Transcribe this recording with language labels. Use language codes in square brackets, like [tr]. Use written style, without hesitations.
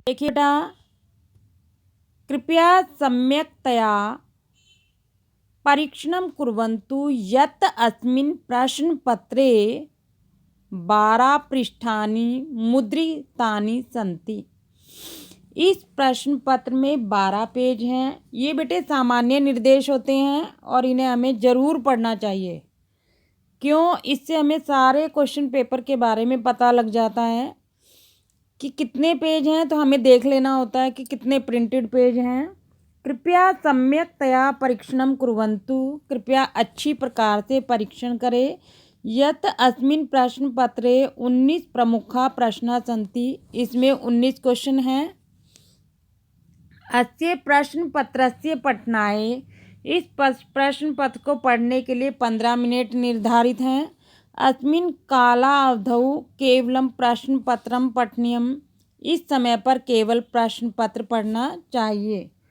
[hi] देखिए बेटा, [sa] कृपया सम्यक्तया परीक्षणं कुर्वन्तु यत् अस्मिन् प्रश्नपत्रे 12 पृष्ठानि मुद्रितानि सन्ति। [hi] इस प्रश्न पत्र में 12 पेज हैं। ये बेटे सामान्य निर्देश होते हैं और इन्हें हमें ज़रूर पढ़ना चाहिए। क्यों? इससे हमें सारे क्वेश्चन पेपर के बारे में पता लग जाता है कि कितने पेज हैं, तो हमें देख लेना होता है कि कितने प्रिंटेड पेज हैं। [sa] कृपया सम्यक्तया परीक्षणं कुर्वन्तु, [hi] कृपया अच्छी प्रकार से परीक्षण करें। [sa] यत् अस्मिन् प्रश्न पत्रे 19 प्रमुखा प्रश्नाः सन्ति। [hi] इसमें 19 क्वेश्चन हैं। [sa] अस्य प्रश्न पत्रस्य पठनाय, [hi] इस प्रश्न पत्र को पढ़ने के लिए 15 मिनट निर्धारित हैं। [sa] अस्मिन् कालावधौ केवलं प्रश्न पत्रं पठनीयम्। [hi] इस समय पर केवल प्रश्न पत्र पढ़ना चाहिए।